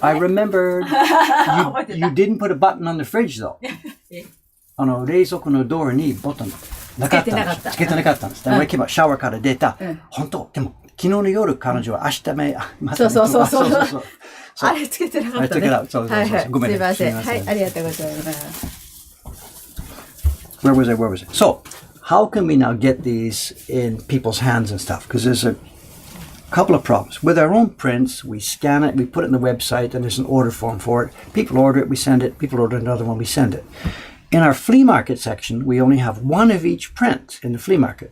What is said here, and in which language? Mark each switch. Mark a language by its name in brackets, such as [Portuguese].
[English] I remembered you didn't put a button on the fridge though. [Japanese] 冷蔵庫のドアにボタンなかったんです。つけてなかったんです。で、俺今シャワーから出た。本当。でも昨日の夜彼女は明日目。そう。あれつけてなかったね。そう。ごめんね。すいません。はい、ありがとうございます。 [English] Where was I? So, how can we now get these in people's hands and stuff? Because there's a couple of problems. With our own prints, we scan it, we put it in the website, and there's an order form for it. People order it, we send it. People order another one, we send it. In our flea market section, we only have one of each print in the flea market.